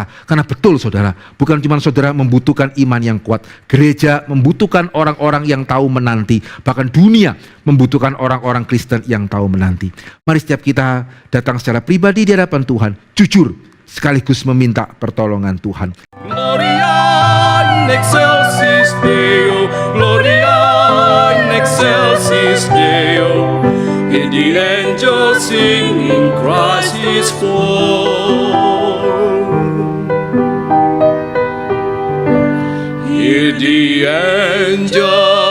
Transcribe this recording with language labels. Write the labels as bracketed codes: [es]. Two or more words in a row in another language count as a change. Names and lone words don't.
[id] Karena betul saudara, bukan cuma saudara membutuhkan iman yang kuat, gereja membutuhkan orang-orang yang tahu menanti. Bahkan dunia membutuhkan orang-orang Kristen yang tahu menanti. Mari setiap kita datang secara pribadi di hadapan Tuhan, jujur sekaligus meminta pertolongan Tuhan. [la] Gloria in excelsis Deo, Gloria in excelsis Deo, [en] and the angels sing in Christ is born. Hear the angels